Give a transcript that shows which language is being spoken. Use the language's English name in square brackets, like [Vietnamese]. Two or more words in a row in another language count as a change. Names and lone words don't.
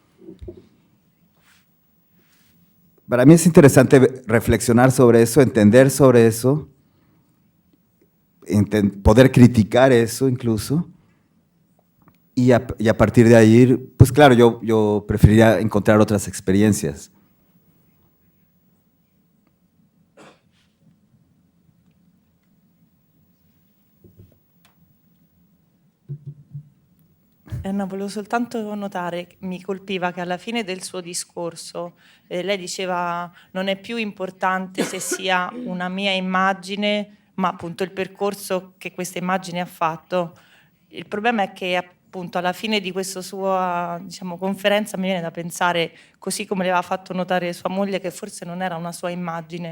[Spanish] Para mí es interesante reflexionar sobre eso, entender sobre eso, poder criticar eso incluso, y a partir de ahí, pues claro, yo preferiría encontrar otras experiencias. [Italian] No, volevo soltanto notare, mi colpiva che alla fine del suo discorso lei diceva non è più importante se sia una mia immagine, ma appunto il percorso che questa immagine ha fatto. Il problema è che appunto alla fine di questa sua, diciamo, conferenza mi viene da pensare, così come le aveva fatto notare sua moglie, che forse non era una sua immagine.